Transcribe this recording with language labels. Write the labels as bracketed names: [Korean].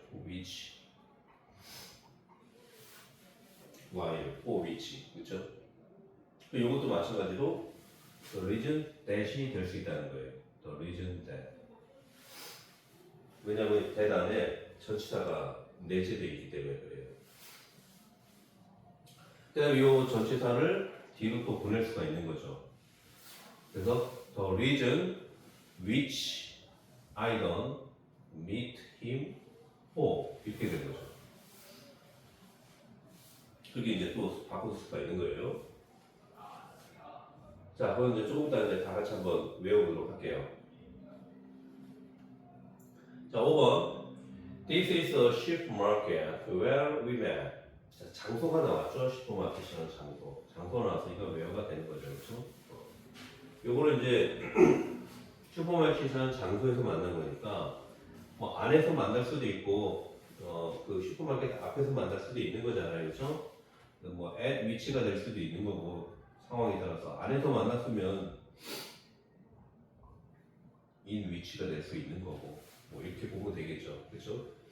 [English] for which, why, for which, [Korean] 그렇죠? 요것도 마찬가지로 [English] the reason that [Korean] 이 될 수 있다는 거예요. [English] the reason that. [Korean] 왜냐하면 that 안에 전치사가 내재되어 있기 때문에 그래요. 그다음에 이 전치사를 뒤로 또 보낼 수가 있는 거죠. 그래서 [English] the reason which I don't meet him for [Korean] 이렇게 되는 거죠. 그게 이제 또 바꿀 수가 있는 거예요. 자, 그럼 이제 조금 이따 이제 다 같이 한번 외워보도록 할게요. 자, 5번. [English] This is a supermarket where we met. [Korean] 자, 장소가 나왔죠? 슈퍼마켓이라는 장소. 장소가 나와서 이거 외워가 되는 거죠. 그렇죠? 요거는 이제 슈퍼마켓이라는 장소에서 만난 거니까 뭐 안에서 만날 수도 있고 그 슈퍼마켓 앞에서 만날 수도 있는 거잖아요. 그렇죠? 뭐 at 위치가 될 수도 있는 거고 상황에 따라서 안에서 만났으면 in 위치가 될 수 있는 거고 뭐 이렇게 보면 되겠죠. 그렇죠?